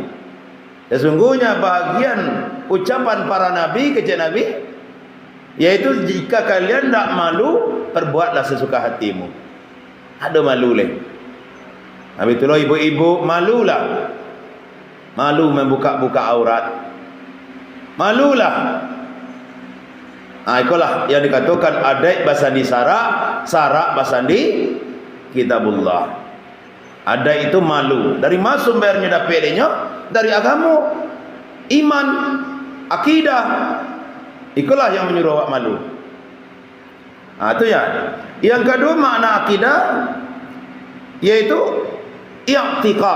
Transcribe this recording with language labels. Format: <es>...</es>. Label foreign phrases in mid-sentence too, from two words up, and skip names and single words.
<id>Sesungguhnya bahagian ucapan para nabi kerja Nabi, yaitu jika kalian tak malu, perbuatlah sesuka hatimu. Ada malu leh. Habis itulah ibu-ibu malulah. Malu membuka-buka aurat. Malulah. Itulah yang dikatakan</id> <min>adai basandi sarak, sarak basandi kitabullah.</min> <id>Adai itu malu. Dari mana sumbernya dapatnya? Dari agama, iman, akidah. Itulah yang menyuruh awak malu. Itu ya. Yang kedua makna akidah, yaitu i'tiqad.</id>